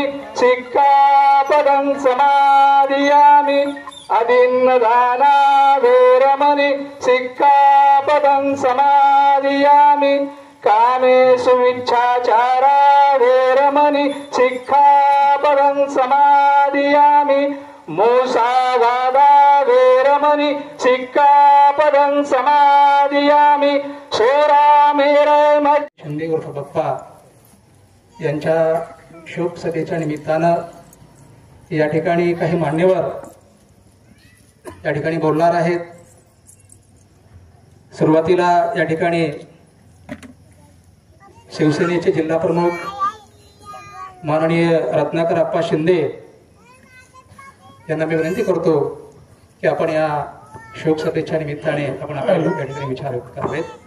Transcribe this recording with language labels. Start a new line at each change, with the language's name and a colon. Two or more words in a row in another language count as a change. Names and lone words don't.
Pali: सिक्खापदं समादियामि अदिन्नदाना वेरमणि सिक्खापदं समादियामि कामेषु मिच्छाचारा वेरमणि सिक्खापदं समादियामि मूसावादा वेरमणि सिक्खापदं समादियामि
Marathi: शिंदे उर्फ बाप्पा यांच्या शोक सभेच्या निमित्तानं या ठिकाणी काही मान्यवर या ठिकाणी बोलणार आहेत। सुरुवातीला या ठिकाणी शिवसेनेचे जिल्हा प्रमुख माननीय रत्नाकर आप्पा शिंदे यांना मी विनंती करतो की आपण या शोक सभेच्या निमित्ताने आपण आपले या ठिकाणी विचार व्यक्त करावेत।